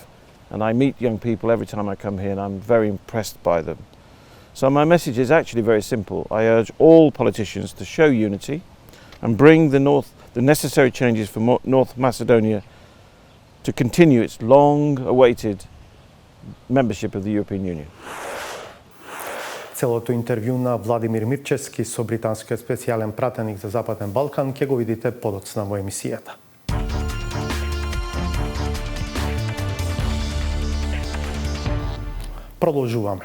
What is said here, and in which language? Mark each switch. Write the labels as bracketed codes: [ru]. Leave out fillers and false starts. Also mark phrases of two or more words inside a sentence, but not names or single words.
[en] And I meet young people every time I come here and I'm very impressed by them. So my message is actually very simple. I urge all politicians to show unity and bring the necessary changes for North Macedonia to continue its long-awaited membership of the European Union. [mk] Целото интервју на Владимир Мирчевски со британскиот специјален пратеник за Западен Балкан ќе го видите подоцна во емисијата. Продолжуваме.